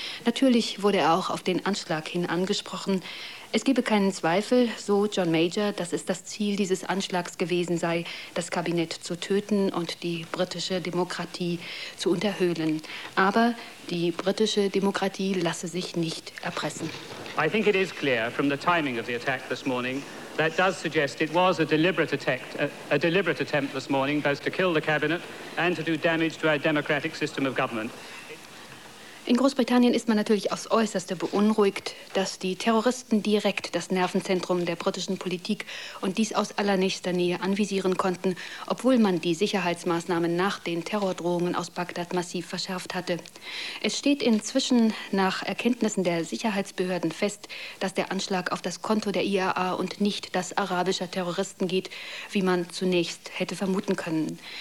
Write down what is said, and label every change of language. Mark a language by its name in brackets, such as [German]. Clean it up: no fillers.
[German] Natürlich wurde er auch auf den Anschlag hin angesprochen. Es gebe keinen Zweifel, so John Major, dass es das Ziel dieses Anschlags gewesen sei, das Kabinett zu töten und die britische Demokratie zu unterhöhlen. Aber die britische Demokratie lasse sich nicht erpressen. [English] I think it is clear from the timing of the attack this morning that does suggest it was a deliberate attempt this morning both to kill the cabinet and to do damage to our democratic system of government. [German] In Großbritannien ist man natürlich aufs Äußerste beunruhigt, dass die Terroristen direkt das Nervenzentrum der britischen Politik und dies aus allernächster Nähe anvisieren konnten, obwohl man die Sicherheitsmaßnahmen nach den Terrordrohungen aus Bagdad massiv verschärft hatte. Es steht inzwischen nach Erkenntnissen der Sicherheitsbehörden fest, dass der Anschlag auf das Konto der IRA und nicht das arabischer Terroristen geht, wie man zunächst hätte vermuten können.